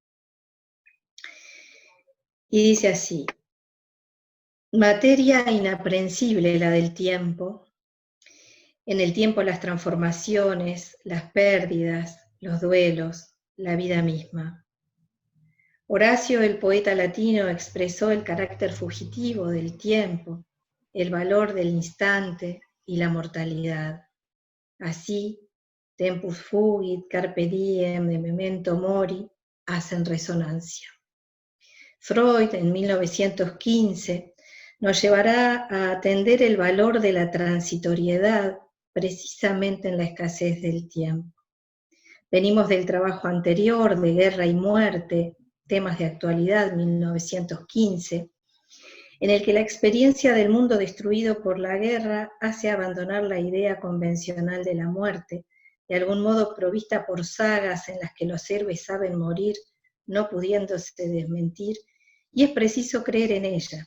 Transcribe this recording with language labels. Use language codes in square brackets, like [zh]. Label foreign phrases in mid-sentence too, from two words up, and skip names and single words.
[es] Y dice así: materia inaprensible la del tiempo, en el tiempo las transformaciones, las pérdidas, los duelos, la vida misma. Horacio, el poeta latino, expresó el carácter fugitivo del tiempo, el valor del instante y la mortalidad. Así, [la] tempus fugit, carpe diem, de memento mori, [es] hacen resonancia. Freud, en 1915, nos llevará a atender el valor de la transitoriedad precisamente en la escasez del tiempo. Venimos del trabajo anterior, de Guerra y Muerte, temas de actualidad, 1915, en el que la experiencia del mundo destruido por la guerra hace abandonar la idea convencional de la muerte, de algún modo provista por sagas en las que los héroes saben morir, no pudiéndose desmentir, y es preciso creer en ella.